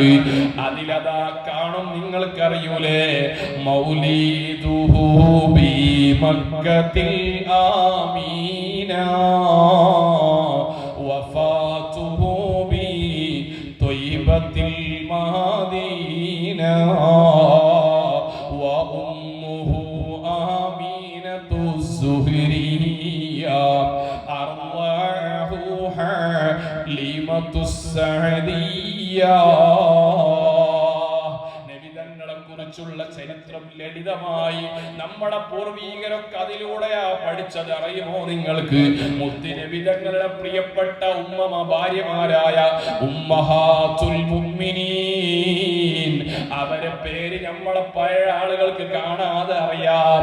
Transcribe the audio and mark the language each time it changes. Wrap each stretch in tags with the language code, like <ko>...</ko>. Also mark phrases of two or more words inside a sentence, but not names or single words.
<ml>അതിലതാ കാണും, നിങ്ങൾക്കറിയൂലേ,</ml> <ar>مولده بمكة الأمينة وفاته بطيبة المدينة وأمه آمينة الزهرية أرضعه حليمة السعدية.</ar> <ml>കുറിച്ചുള്ള ചരിത്രം ലളിതമായി നമ്മുടെ പൂർവീകരൊക്കെ അതിലൂടെയാ പഠിച്ചത്. അറിയുമോ നിങ്ങൾക്ക്? മുത്തുനബി തങ്ങളുടെ പ്രിയപ്പെട്ട ഉമ്മ ഭാര്യമാരായ</ml> <ar>أمهات المؤمنين,</ar> <ml>അവരെ പേര് നമ്മളെ പഴയ ആളുകൾക്ക് കാണാതെ അറിയാം.</ml>